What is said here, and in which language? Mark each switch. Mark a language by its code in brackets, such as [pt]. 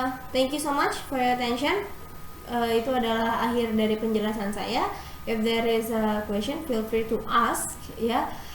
[en] Thank you so much for your attention. [id] Itu adalah akhir dari penjelasan saya. [en] If there is a question, feel free to ask ya.